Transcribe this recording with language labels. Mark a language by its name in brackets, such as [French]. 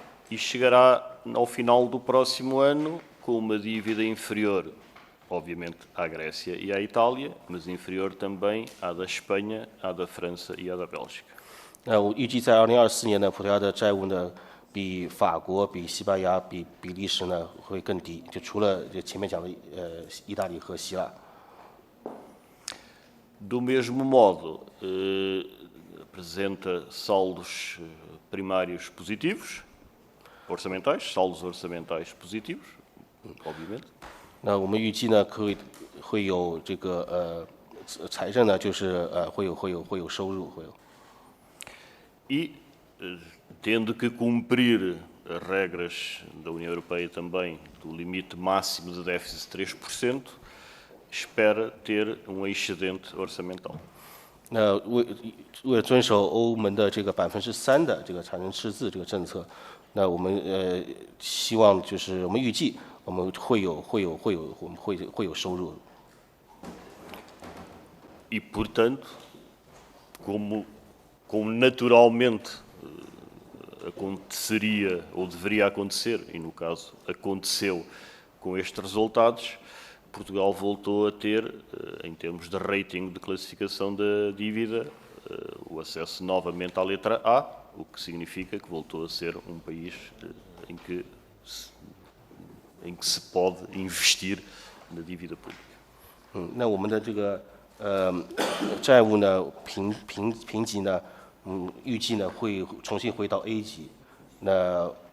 [Portuguese] E chegará ao final do próximo ano com uma dívida inferior, obviamente, à Grécia e à Itália, mas inferior também à da Espanha, à da França e à da Bélgica. [Chinese] 我预计在2024年呢，葡萄牙的债务呢比法国、比西班牙、比比利时呢会更低，就除了前面讲的意大利和希腊。 [Portuguese] Do mesmo modo, apresenta saldos primários positivos, saldos orçamentais positivos, obviamente. [Chinese] 那我们预计呢，会有这个财政呢，就是会有收入，会有。 [Portuguese] E tendo que cumprir as regras da União Europeia também do limite máximo de déficit de 3%, espera ter excedente orçamental. [Chinese] 那为了遵守欧盟的这个3%的这个财政赤字这个政策，那我们希望就是我们预计我们会有收入。 [Portuguese] E portanto, como naturalmente aconteceria ou deveria acontecer, e no caso aconteceu com estes resultados, Portugal voltou a ter, em termos de rating de classificação da dívida, o acesso novamente à letra A, o que significa que voltou a ser um país em que se pode investir na dívida pública. [Chinese] 那我们的这个债务呢评级呢，预计呢会重新回到 A 级。那